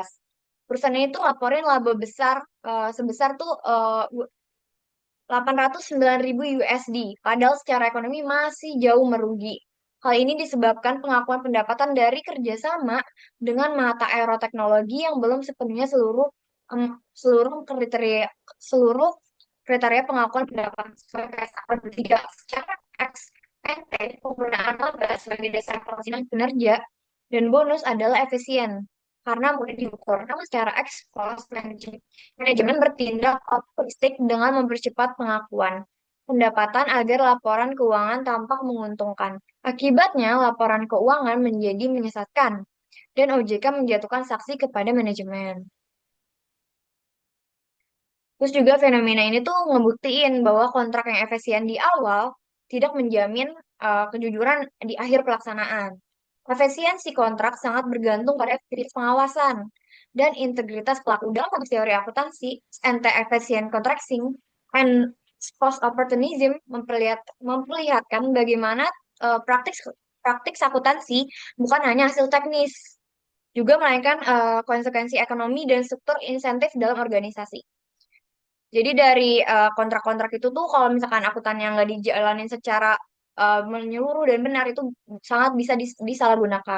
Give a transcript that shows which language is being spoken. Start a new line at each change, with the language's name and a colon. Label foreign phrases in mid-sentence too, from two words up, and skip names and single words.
Indonesian: Perusahaan ini tuh laporin laba besar sebesar tuh 809.000 USD, padahal secara ekonomi masih jauh merugi. Hal ini disebabkan pengakuan pendapatan dari kerjasama dengan Mata Aeroteknologi yang belum sepenuhnya seluruh seluruh kriteria pengakuan pendapatan sesuai KSA 3.
Latin: Secara ex ante,
Indonesian: penggunaan laba sebagai dasar pelaksanaan kinerja dan bonus adalah efisien karena mudah diukur. Namun secara
Latin: ex post,
Indonesian: manajemen bertindak optimistik dengan mempercepat pengakuan pendapatan agar laporan keuangan tampak menguntungkan. Akibatnya, laporan keuangan menjadi menyesatkan dan OJK menjatuhkan sanksi kepada manajemen. Terus juga fenomena ini tuh ngebuktiin bahwa kontrak yang efisien di awal tidak menjamin kejujuran di akhir pelaksanaan. Efisiensi kontrak sangat bergantung pada efektivitas pengawasan dan integritas pelaku. Dalam konteks teori akuntansi,
English: anti-efficient contracting and post opportunism
Indonesian: memperlihatkan bagaimana praktik praktik akuntansi bukan hanya hasil teknis, juga melainkan konsekuensi ekonomi dan struktur insentif dalam organisasi. Jadi dari kontrak-kontrak itu tuh kalau misalkan akuntan yang nggak dijalanin secara menyeluruh dan benar itu sangat bisa disalahgunakan.